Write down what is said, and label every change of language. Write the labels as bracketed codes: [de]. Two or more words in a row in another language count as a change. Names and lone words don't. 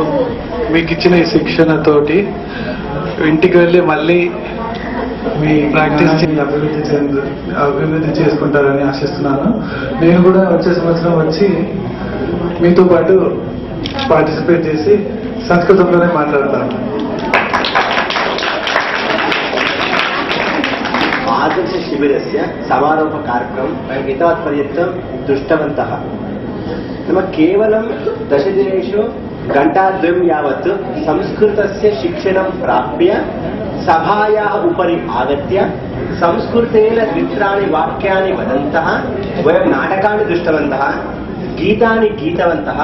[te] మీకు ఇచ్చిన ఈ శిక్షణతోటి ఇంటికి వెళ్ళి మళ్ళీ మీ ప్రాక్టీస్ అభివృద్ధి చేసుకుంటారని ఆశిస్తున్నాను. నేను కూడా వచ్చే సంవత్సరం వచ్చి మీతో పాటు పార్టిసిపేట్ చేసి సంస్కృతంలోనే మాట్లాడతాను. [sa] आदर्श शिबिरस्य समारोह कार्यक्रमं वयम् एतावत् पर्यन्तं दृष्टवन्तः। नाम केवलं 10 दिनेषु घण्टाद्वयं यावत् संस्कृतस्य शिक्षणं प्राप्य सभायाः उपरि आगत्य संस्कृतेन द्वित्राणि वाक्यानि वदन्तः वयं नाटकानि दृष्टवन्तः, गीतानि गीतवन्तः।